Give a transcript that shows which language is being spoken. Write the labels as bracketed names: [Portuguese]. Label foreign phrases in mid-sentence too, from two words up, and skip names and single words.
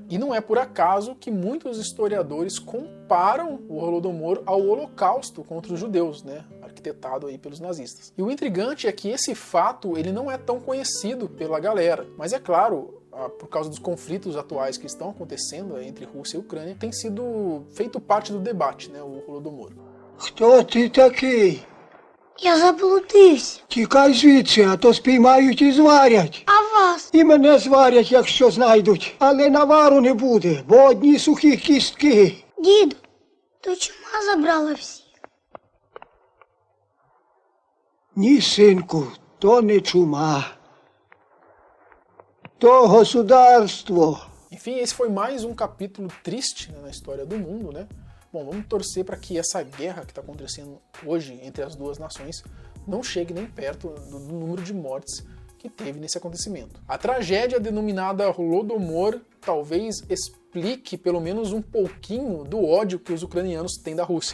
[Portuguese] E não é por acaso que muitos historiadores comparam o Holodomor ao Holocausto contra os judeus, né? Arquitetado aí pelos nazistas. E o intrigante é que esse fato ele não é tão conhecido pela galera, mas é claro, por causa dos conflitos atuais que estão acontecendo entre Rússia e Ucrânia, tem sido feito parte do debate, né, o Holodomor. [Ukrainian] Хто ти такий? Я заблудився. Тікай звідси, а то спіймають і зварять. А вас? І мене зварять, якщо знайдуть. Але навару не буде, бо одні сухі кістки. Діду, то чума забрала всіх. Ні, синку, то не чума. То государство. [Portuguese] Enfim, esse foi mais um capítulo triste, né, na história do mundo, né? Bom, vamos torcer para que essa guerra que está acontecendo hoje entre as duas nações não chegue nem perto do número de mortes que teve nesse acontecimento. A tragédia denominada Holodomor talvez explique pelo menos um pouquinho do ódio que os ucranianos têm da Rússia.